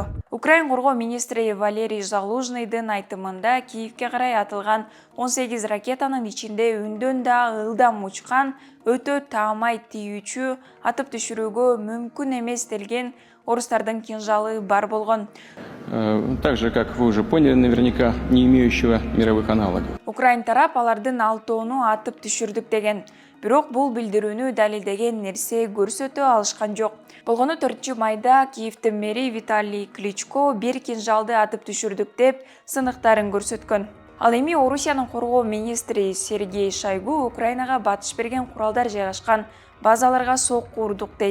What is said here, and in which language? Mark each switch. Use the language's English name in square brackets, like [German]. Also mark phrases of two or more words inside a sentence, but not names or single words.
[Kyrgyz] Украин коргоо министри Валерий Залужныйдын айтымында Киевке карай атылган 18 ракетанын ичинде үндөн да ылдам учкан, өтө таамай тийүүчү, атып түшүрүүгө мүмкүн эмес делген орустардын кинжалы бар болгон. [Russian] Так же, как вы уже поняли, наверняка не имеющего мировых аналогов. [Kyrgyz] Украин тарап алардын 6-оону атып түшүрдүк деген. Бирок бул билдирүүнү далилдеген нерсе көрсөтө алышкан жок. Болгону 4 майда Киевдин мэри Виталий Кличко бир кинжалды атып түшүрдүк деп сыныктарын көрсөткөн. Ал эми Орусиянын коргоо министри Сергей Шойгу Украинага батыш берген куралдар жайгашкан базаларга сокку урдук дейт.